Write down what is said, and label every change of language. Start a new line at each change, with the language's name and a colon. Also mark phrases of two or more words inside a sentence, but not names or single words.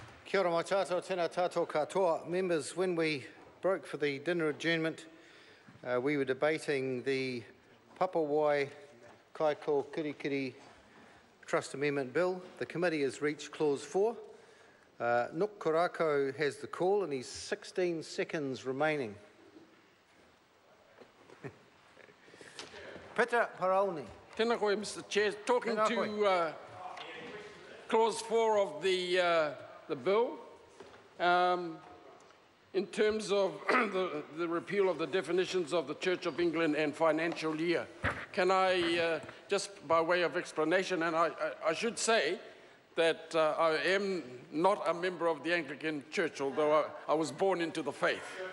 Māori: Kia ora mai tātou, tēnā tātou katoa.
English: Members, when we broke for the dinner adjournment, we were debating the Papawai Kaikokirikiri Trust Amendment Bill. The committee has reached clause 4. Nuk Korako has the call and he's 16 seconds remaining. Peter Parauni.
Māori: Tēnā koe,
English: Mr. Chair. Talking to clause 4 of the bill, in terms of the repeal of the definitions of the Church of England and financial year. Can I, just by way of explanation, and I should say that I am not a member of the Anglican Church, although I was born into the faith.